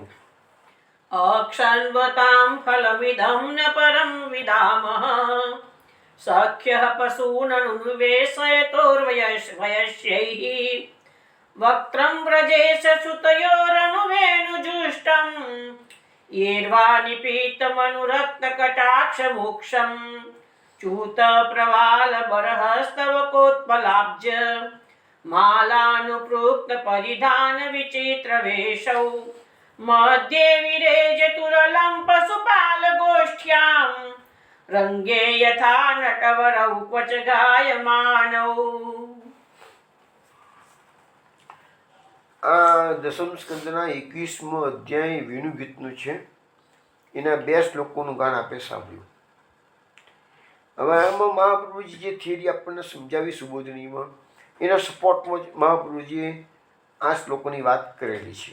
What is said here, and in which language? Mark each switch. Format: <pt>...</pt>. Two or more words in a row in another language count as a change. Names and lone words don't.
<sa>અક્ષન્વતાં ફલમિદં ન પરમ વિદામઃ સખ્યઃ પશૂનનુવેશયતોર્વયસ્યૈः વક્त्रं વ્રજેશ સુતયોરનુવેણુજુષ્ટં येर्वा निपीतमनुरक्तकटाक्षमोक्षं च्यूतप्रवालबरहस्तवकोत्पलाब्ज मालानुपृक्तपरिधानविचित्रवेषौ मध्ये विरेजतुरलं पशुपालगोष्ठ्यां रङ्गे यथा नटवरौ क्वच गायमानौ.</sa> <gu>આ દસમ સ્કંદના 21મો અધ્યાય વેણુ ગીતનું છે. એના 2 શ્લોકોનું ગાન આપણે સાંભળ્યું. હવે આમાં મહાપ્રભુજી જે થિયરી આપણને સમજાવી સુબોધનીમાં, એના સપોર્ટમાં જ મહાપ્રભુજીએ આ શ્લોકોની વાત કરેલી છે.</gu>